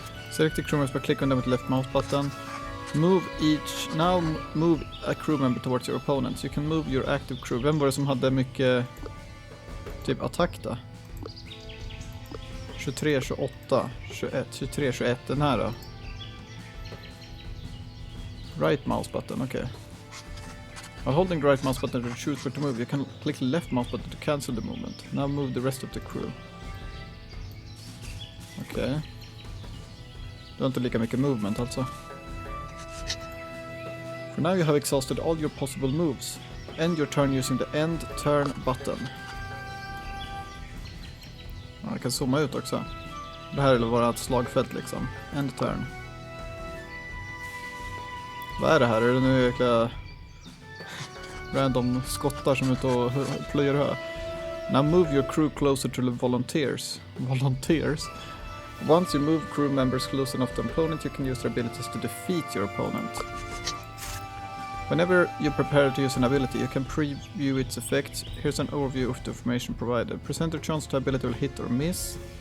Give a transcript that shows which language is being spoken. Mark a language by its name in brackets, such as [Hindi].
[English] Select the crew members by clicking on them with the left mouse button. Move a crew member towards your opponents. You can move your active crew. [Swedish] Vem var det som hade mycket typ attack då? 23, 28, 21, 23, 21. Den här då? [English] Right mouse button, okay. While holding the right mouse button to choose where to move, you can click the left mouse button to cancel the movement. Now move the rest of the crew. Okay. [Swedish] Du har inte lika mycket movement alltså. [English] For now you have exhausted all your possible moves. End your turn using the end turn button. [Swedish] Ja, jag kan zooma ut också. Det här är bara ett slagfält liksom. End turn. Vad är det här? Är det nu jäkla random skottar som är ute och plöjer hö? [English] Now move your crew closer to the volunteers. Volunteers? Once you move crew members close enough to an opponent, you can use their abilities to defeat your opponent. Whenever you prepare to use an ability, you can preview its effects. Here's an overview of the information provided. Presenter chance the ability will hit or miss.